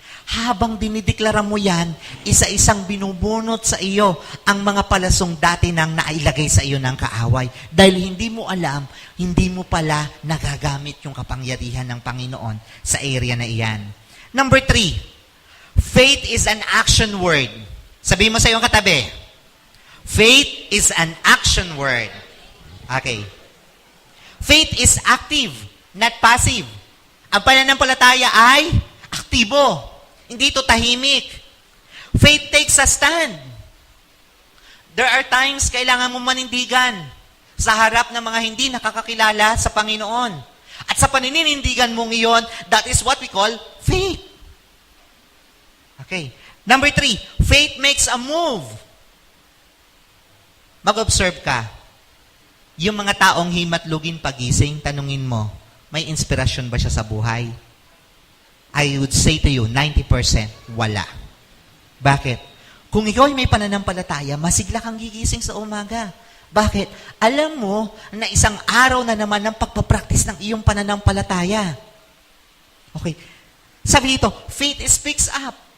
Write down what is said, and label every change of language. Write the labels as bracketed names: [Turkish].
[Filipino] Habang dinideklara mo yan, isa-isang binubunot sa iyo ang mga palasong dati nang nailagay sa iyo ng kaaway. Dahil hindi mo alam, hindi mo pala nagagamit yung kapangyarihan ng Panginoon sa area na iyan. [English] Number 3, faith is an action word. [Filipino] Sabihin mo sa iyong katabi, [English] faith is an action word. Okay. Faith is active, not passive. [Filipino] Ang pananampalataya ay aktibo. Hindi ito tahimik. [English] Faith takes a stand. There are times [Filipino] kailangan mo manindigan sa harap ng mga hindi nakakakilala sa Panginoon. At sa paninindigan mong iyon, [English] that is what we call faith. Okay. Number 3, faith makes a move. [Filipino] Mag-observe ka. Yung mga taong himatlugin pagising, tanungin mo, may inspirasyon ba siya sa buhay? [English] I would say to you, 90% [Filipino] wala. Bakit? Kung ikaw ay may pananampalataya, masigla kang gigising sa umaga. Bakit? Alam mo na isang araw na naman ng pagpapractice ng iyong pananampalataya. [English] Okay. [Filipino] Sabi dito, [English] faith speaks up.